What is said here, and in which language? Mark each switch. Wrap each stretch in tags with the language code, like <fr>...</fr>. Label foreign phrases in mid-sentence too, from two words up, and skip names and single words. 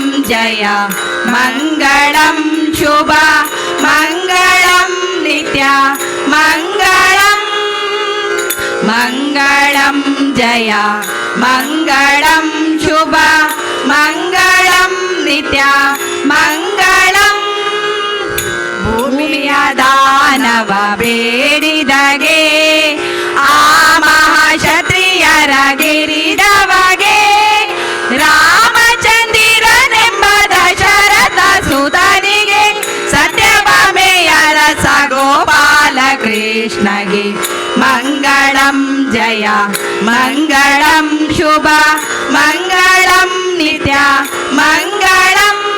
<sa>जय मङ्गलं शुभ मङ्गलं नित्य मङ्गलं मङ्गलं जय मङ्गलं शुभ मङ्गलं नित्य मङ्गलं</sa> <kn>ಭೂಮಿಯ ದಾನವ ಬೇಡಿದಗೆ ಆ ಮಹಾಕ್ಷತ್ರಿಯರ ಗಿರಿದವಗೆ ರಾಮಚಂದಿರನೆಂಬ ದಶರಥ ಸುತನಿಗೆ ಸತ್ಯಭಾಮೆಯ ರಸ ಗೋಪಾಲ ಕೃಷ್ಣಗೆ</kn> <sa>ಮಂಗಳಂ ಜಯ ಮಂಗಳಂ ಶುಭ ಮಂಗಳಂ ನಿತ್ಯ ಮಂಗಳಂ</sa>